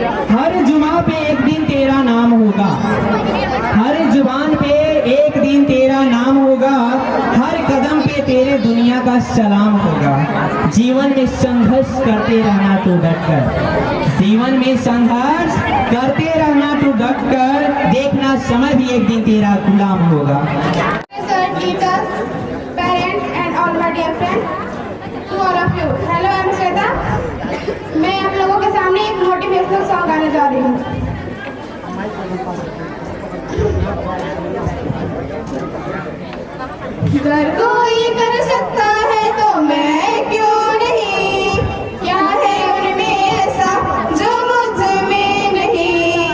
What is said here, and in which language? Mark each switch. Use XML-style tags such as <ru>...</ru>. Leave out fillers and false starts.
<hi>हर जुमा पे एक दिन तेरा नाम होगा, हर जुबान पे एक दिन तेरा नाम होगा, हर कदम पे तेरे दुनिया का सलाम होगा। जीवन में संघर्ष करते रहना तू डटकर, जीवन में संघर्ष करते रहना तू डटकर, देखना समय भी एक दिन तेरा गुलाम होगा।</hi> <en>Sir, teachers, parents and all my dear friends, to all of you. Hello, I am Shweta.</en> <hi>मैं आप लोगों के सामने एक मोटिवेशनल सॉन्ग गाने जा रही हूँ। अगर कोई कर सकता है तो मैं क्यों नहीं, क्या है उनमें ऐसा जो मुझ में नहीं।</hi>